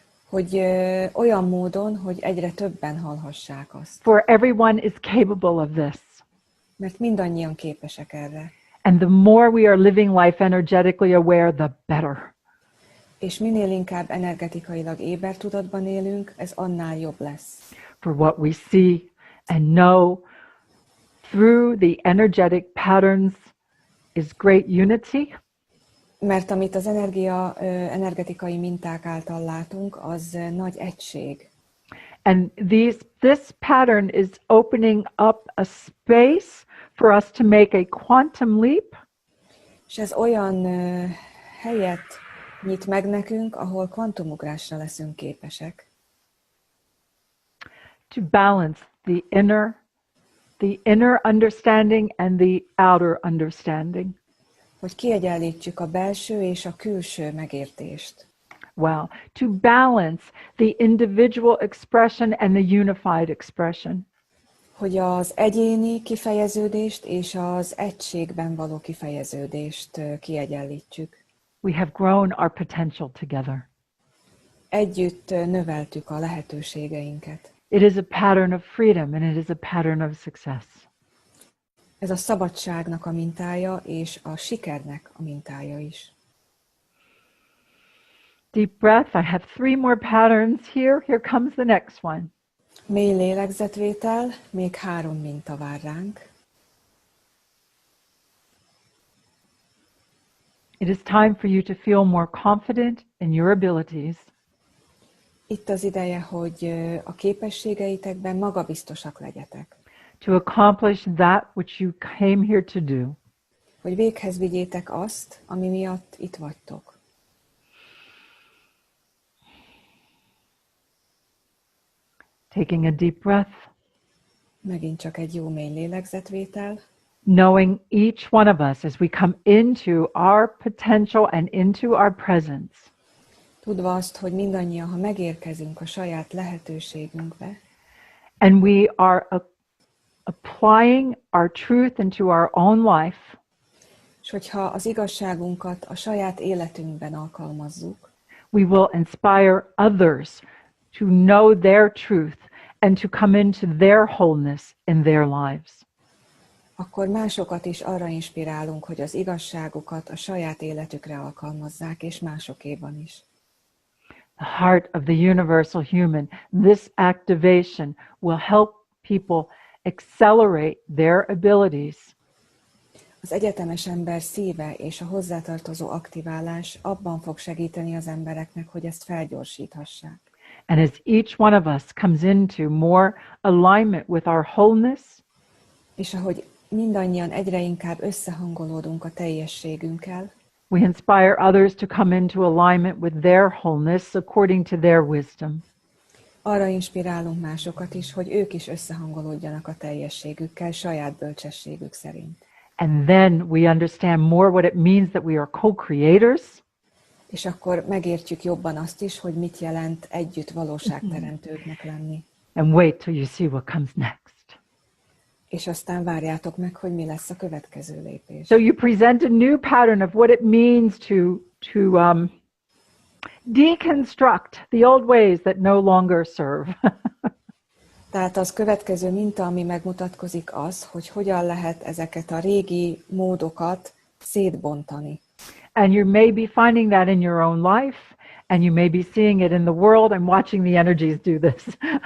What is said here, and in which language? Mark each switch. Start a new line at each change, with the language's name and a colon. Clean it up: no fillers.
Hungarian: Hogy olyan módon, hogy egyre többen hallhassák azt.
English: For everyone is capable of this.
Hungarian: Mert mindannyian képesek erre.
English: And the more we are living life energetically aware, the better.
Hungarian: És minél inkább energetikailag éber tudatban élünk, ez annál jobb lesz.
English: For what we see and know through the energetic patterns is great unity.
Hungarian: Mert amit az energetikai minták által látunk, az nagy egység.
English: And this pattern is opening up a space for us to make a quantum leap.
Hungarian: És ez olyan helyet nyit meg nekünk, ahol kvantumugrásra leszünk képesek.
English: To balance the inner understanding and the outer understanding.
Hungarian: Hogy kiegyenlítsük a belső és a külső megértést.
English: Wow. To balance the individual expression and the unified expression.
Hungarian: Hogy az egyéni kifejeződést és az egységben való kifejeződést kiegyenlítsük.
English: We have grown our potential together.
Hungarian: Együtt növeltük a lehetőségeinket.
English: It is a pattern of freedom and it is a pattern of success.
Hungarian: Ez a szabadságnak a mintája és a sikernek a mintája is.
English: Deep breath. I have 3 more patterns here. Here comes the next one.
Hungarian: Mély lélegzetvétel, még 3 minta vár ránk.
English: It is time for you to feel more confident in your abilities.
Hungarian: Itt az ideje, hogy a képességeitekben magabiztosak legyetek.
English: To accomplish that which you came here to do.
Hungarian: Hogy véghez vigyétek azt, ami miatt itt vagytok.
English: Taking a deep breath.
Hungarian: Megint csak egy jó mély lélegzetvétel.
English: Knowing each one of us as we come into our potential and into our presence.
Hungarian: Tudva azt, hogy mindannyian, ha megérkezünk a saját lehetőségünkbe,
English: and we are applying our truth into our own life,
Hungarian: és hogyha az igazságunkat a saját életünkben alkalmazzuk,
English: we will inspire others to know their truth and to come into their wholeness in their lives.
Hungarian: akkor másokat is arra inspirálunk, hogy az igazságukat a saját életükre alkalmazzák, és másokéban is.
English: The heart of the universal human, this activation will help people accelerate their abilities.
Hungarian: Az egyetemes ember szíve és a hozzátartozó aktiválás abban fog segíteni az embereknek, hogy ezt felgyorsíthassák.
English: And as each one of us comes into more alignment with our wholeness,
Hungarian: és ahogy mindannyian egyre inkább összehangolódunk a teljességünkkel,
English: we inspire others to come into alignment with their wholeness according to their wisdom.
Hungarian: arra inspirálunk másokat is, hogy ők is összehangolódjanak a teljességükkel, saját bölcsességük szerint.
English: And then we understand more what it means that we are co-creators.
Hungarian: És akkor megértjük jobban azt is, hogy mit jelent együtt valóságteremtőknek lenni.
English: And wait till you see what comes next.
Hungarian: És aztán várjátok meg, hogy mi lesz a következő lépés.
English: So you present a new pattern of what it means to deconstruct the old ways that no longer serve.
Hungarian: Tehát az következő minta, ami megmutatkozik az, hogy hogyan lehet ezeket a régi módokat szétbontani.
English: And you may be finding that in your own life, and you may be seeing it in the world. I'm watching the energies do this.